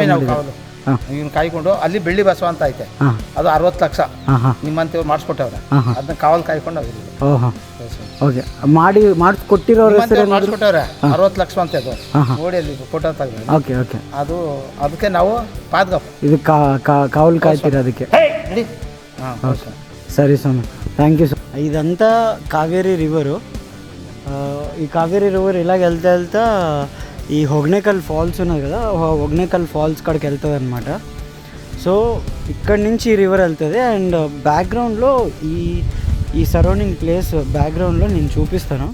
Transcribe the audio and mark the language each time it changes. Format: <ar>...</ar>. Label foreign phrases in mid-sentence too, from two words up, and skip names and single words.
<kn>ನಾವು ಇವ್ನು ಕಾಯ್ಕೊಂಡು ಅಲ್ಲಿ ಬೆಳ್ಳಿ ಬಸವ ಅಂತ ಐತೆ, ಅದು 60 ಲಕ್ಷ ನಿಮ್ಮಂತವ್ರು ಮಾಡಿಸ್ಕೊಟ್ಟವ್ರೆ, ಅದನ್ನ ಕಾವಲ್ ಕಾಯ್ಕೊಂಡು ಓಹೋ. ಓಕೆ, ಮಾಡಿಸ್ಕೊಟ್ಟಿರೋರು ಮಾಡಿಸ್ಕೊಟ್ಟವ್ರೆ 60 ಲಕ್ಷ ಅಂತ. ಅದು ನೋಡಿ ಅಲ್ಲಿ ಫೋಟೋ ತೆಗೆದು.</kn> <en>okay okay,</en> <kn>ಅದಕ್ಕೆ ನಾವು ಪಾದ್ಗಪ್ಪ ಇದು ಕಾವಲು ಕಾಯ್ತೀರ ಅದಕ್ಕೆ. ಓಕೆ, ಸರಿ ಸ್ವಾಮಿ,</kn> <en>thank you.</en> <te>ఇదంతా కావేరీ రివరు. ఈ కావేరీ రివర్ ఇలాగ వెళ్తా ఈ హొగ్నేకల్ ఫాల్స్ ఉన్నది కదా, హొగ్నేకల్ ఫాల్స్ కాడికి వెళ్తుంది అనమాట. సో ఇక్కడి నుంచి ఈ రివర్ వెళ్తుంది. అండ్ బ్యాక్గ్రౌండ్లో ఈ</te> <en>surrounding place</en> <te>బ్యాక్గ్రౌండ్లో నేను చూపిస్తాను.</te>